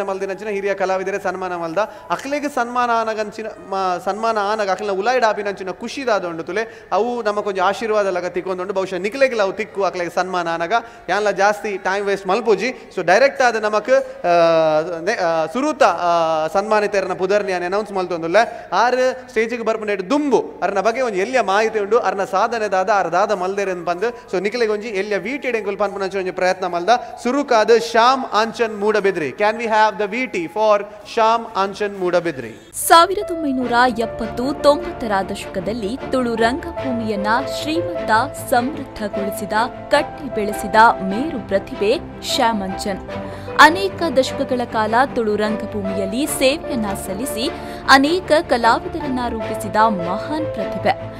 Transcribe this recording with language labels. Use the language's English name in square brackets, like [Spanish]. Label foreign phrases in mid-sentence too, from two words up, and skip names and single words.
[Tulu] ಮಲ್ದಿನಂಚಿನ ಹಿರಿಯ ಕಲಾವಿದರೇ ಸನ್ಮಾನ ಮಲ್ದ ಅಕ್ಲೆಗೆ ಸನ್ಮಾನ ಆನಗ ಅಕ್ಲನ ಉಲಾಯ್ಡ್ ಆಪಿನಂಚಿನ ಖುಷಿ ದಾದ ಉಂಡು ತುಲೆ ಅವು ನಮಕೊಂಜಿ ಆಶೀರ್ವಾದ ಲಗ ತಿಕ್ಕೊಂಡುಂಡು ಬಹುಶಃ ನಿಕ್ಲೆಗಿಲ್ಲ ಅವು ತಿಕ್ಕು ಅಕ್ಲೆಗೆ ಸನ್ಮಾನ ಆನಗ ಯಾನ್ಲ ಜಾಸ್ತಿ [English] time waste [Tulu] ಮಲ್ಪೋಜಿ ಸೊ ಡೈರೆಕ್ಟ್ ಆದ ನಮಕ್ ಸುರೂತ ಸನ್ಮಾನಿತರನ್ನ ಪುದರ್ನಿ ಅನೌನ್ಸ್ ಮಲ್ತೊಂದುಲ್ಲೆ ಆರು ಸ್ಟೇಜಿಗೆ ಬರ್ಪುಂಡು ದುಂಬು ಅರ್ನ ಬಗ್ಗೆ ಒಂದು ಎಲ್ಲಿಯ ಮಾಹಿತಿ ಉಂಡು ಅರ್ನ ಸಾಧನೆ ದಾದ ಅರ್ದಾದ ಮಲ್ದೇರ್ ಅಂತ ಬಂದು ಸೊ ನಿಕ್ಲೆಗೆ ಒಂಜಿ ಎಲ್ಲಿಯ ವಿಟಿ ಎಂಕುಲ್ ಪನ್ಪುನಂಚ ಒಂಜಿ ಪ್ರಯತ್ನ ಮಲ್ದ ಸುರುಕಾದ ಶ್ಯಾಮ್ ಆಂಚನ್ ಮೂಡಬಿದ್ರಿ. [English] Can we have the VT for Shyam Anchan Moodabidri? [Kannada] 1970-90ರ ದಶಕದಲ್ಲಿ ತುಳು ರಂಗಭೂಮಿಯನ್ನ ಶ್ರೀಮಂತ ಸಮೃದ್ಧಗೊಳಿಸಿದ ಕಟ್ಟಿ ಬೆಳೆಸಿದ ಮೇರು ಪ್ರತಿಭೆ ಶ್ಯಾಮ್ ಆಂಚನ್. ಅನೇಕ ದಶಕಗಳ ಕಾಲ ತುಳು ರಂಗಭೂಮಿಯಲ್ಲಿ ಸೇವೆಯನ್ನ ಸಲ್ಲಿಸಿ ಅನೇಕ ಕಲಾವಿದರನ್ನ ರೂಪಿಸಿದ ಮಹಾನ್ ಪ್ರತಿಭೆ.